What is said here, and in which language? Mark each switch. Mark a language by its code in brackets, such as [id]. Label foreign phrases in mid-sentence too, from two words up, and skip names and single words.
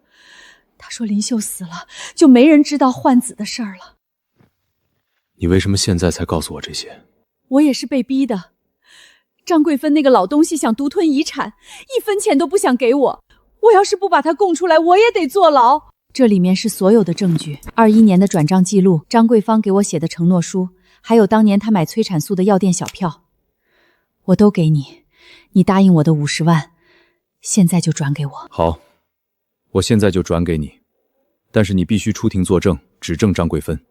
[zh] 他說林秀死了，就沒人知道換子的事兒了。你为什麼現在才告訴我這些？我也是被逼的。張桂芬那個老東西想獨吞遺產，1分錢都不想給我。我要是不把他供出來，我也得坐牢。這裡面是所有的證據，21年的轉賬記錄，張桂芳給我寫的承諾書，還有當年他買催產素的藥店小票，我都給你。你答應我的50萬，現在就轉給我。好，我現在就轉給你，但是你必須出庭作證，指證張桂芬。